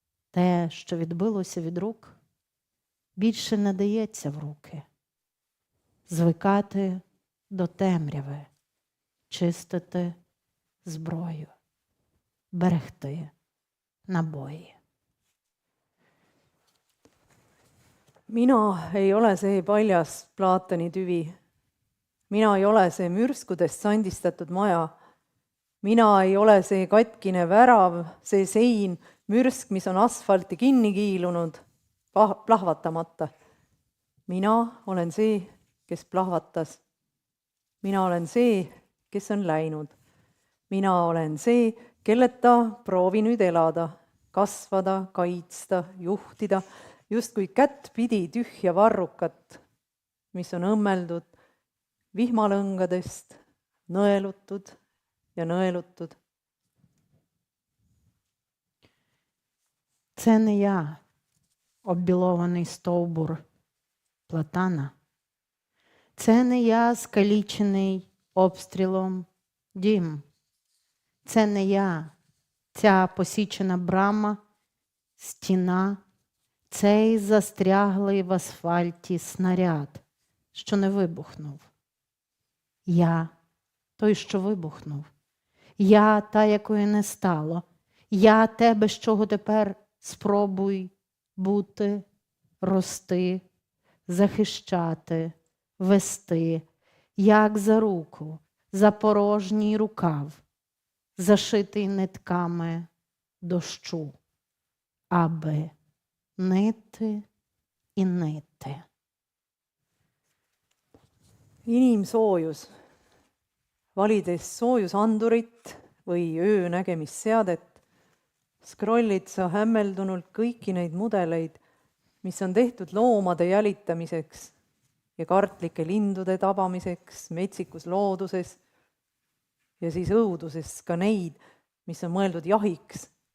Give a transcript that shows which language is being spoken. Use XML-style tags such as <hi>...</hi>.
<uk>Те, що відбилося від рук, більше не дається в руки. Звикати до темряви, чистити зброю, берегти naboi.</uk> <et>Mina ei ole see paljas Platoni tüvi. Mina ei ole see mürskudest sandistatud maja, mina ei ole see katkine värav, see sein, mürsk, mis on asfalti kinni kiilunud, plahvatamata. Mina olen see, kes plahvatas. Mina olen see, kes on läinud. Mina olen see, kelleta proovi nüüd elada, kasvada, kaitsta, juhtida, justkui kätt pidi tühja varrukat, mis on õmmeldud vihmalõngadest, nõelutud ja nõelutud.</et> <uk>Це не я, оббілований стовбур платана. Це не я, скалічений обстрілом дім. Це не я, ця посічена брама, стіна, цей застряглий в асфальті снаряд, що не вибухнув. Я той, що вибухнув. Я та, якої не стало. Я те, без чого тепер спробуй бути, рости, захищати, вести, як за руку, за порожній рукав, зашитий нитками дощу, аби нити і нити.</uk> <et>Inimsoojus. Valides soojusandurit või öönägemisseadet, scrollid sa hämmeldunult kõiki neid mudeleid, mis on tehtud loomade jälitamiseks ja kartlike lindude tabamiseks metsikus looduses ja siis õuduses ka neid, mis on mõeldud jahiks.</et>